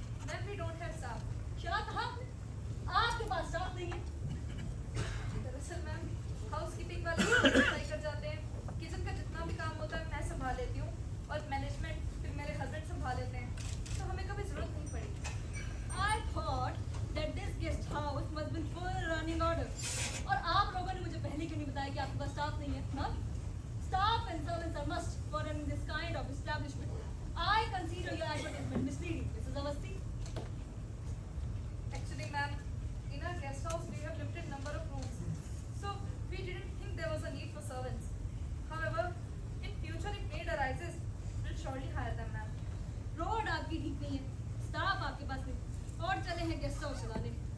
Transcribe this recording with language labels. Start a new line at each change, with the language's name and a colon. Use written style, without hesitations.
English: Ma'am we don't have staff.
Hindi: क्या कहा आपने? आपके पास स्टाफ नहीं है. दरअसल मैम हाउसकीपिंग वाले सफाई कर जाते हैं. किचन का जितना भी काम होता है मैं संभाल लेती हूँ और मैनेजमेंट फिर मेरे हस्बैंड संभाल लेते हैं. तो हमें कभी जरूरत नहीं पड़ी.
English: I thought that this guest house must be full running order.
Hindi: और आप लोगों ने मुझे पहले क्यों नहीं बताया कि आपके पास स्टाफ नहीं है? हाँ?
English: Staff and servants are must for running this kind of establishment. I consider your advertisement misleading, Mrs. Avasti. Actually ma'am, in our guest house we have limited number of rooms. So we didn't think there was a need for servants. However, in future if need arises, we'll surely hire them ma'am.
Hindi: Road आपकी ठीक नहीं है, staff आपके पास नहीं, और चले हैं guest house चलाने.